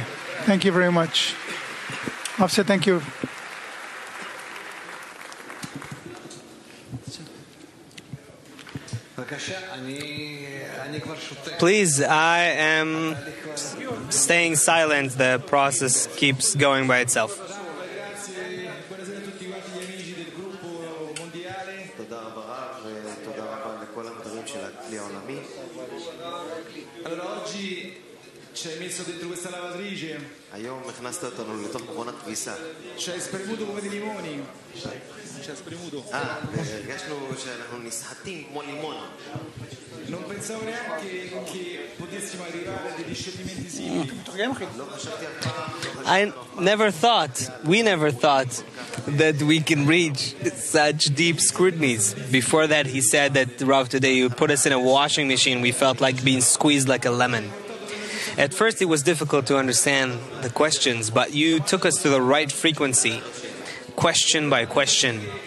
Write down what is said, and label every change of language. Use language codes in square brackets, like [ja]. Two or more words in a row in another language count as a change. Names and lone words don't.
[en] Thank you very much. Officer, thank you. Please, I am staying silent. The process keeps going by itself. [it] ci hai messo dentro questa lavatrice. [he] היום הכנסת אותנו לתוך מכונת כביסה. [it] ci hai spremuto come dei limoni. ci hai spremuto. [he] הרגשנו שאנחנו נסחטים כמו לימון. [it] Non pensavo neanche che potessimo arrivare a dei discernimenti simili. [en] I never thought, we never thought that we can reach such deep scrutinies. Before that, he said that, Rav, today you put us in a washing machine. We felt like being squeezed like a lemon. At first, it was difficult to understand the questions, but you took us to the right frequency, question by question.